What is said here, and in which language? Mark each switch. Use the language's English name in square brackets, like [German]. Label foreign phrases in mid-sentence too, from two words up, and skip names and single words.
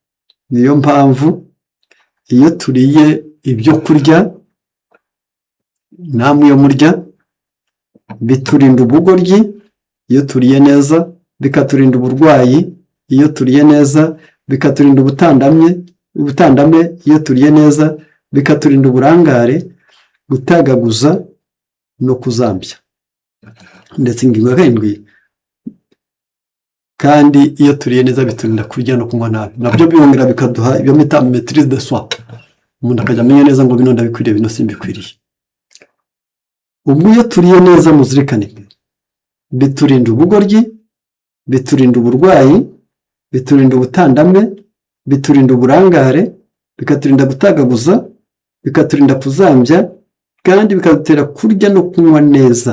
[Kinyarwanda] Niyo mpamvu iyo turiye ibyo kurya namwe iyo murya biturinda ubugoryi iyo turiye neza, bikaturinda uburwayi iyo turiye neza, bikaturinda ubutandame iyo turiye neza, bikaturinda uburangare, gutagaguza no kuzambya. Ndetse ingingo ya 7, kandi iyo turiye neza biturinda kurya no kunywa nabi, nabyo byongera bikaduha ibyo bita [French] maîtrise de soi. [Kinyarwanda] Umuntu akajya amenya neza ngo bino ndabikwiriye, bino simbikwiriye. Ubwo iyo turiye neza muzirikane, biturinda ubugoryi, biturinda uburwayi, biturinda ubutandame, biturinda uburangare, bikaturinda gutagaguza, bikaturinda kuzambya, kandi bikadutera kurya no kunywa neza.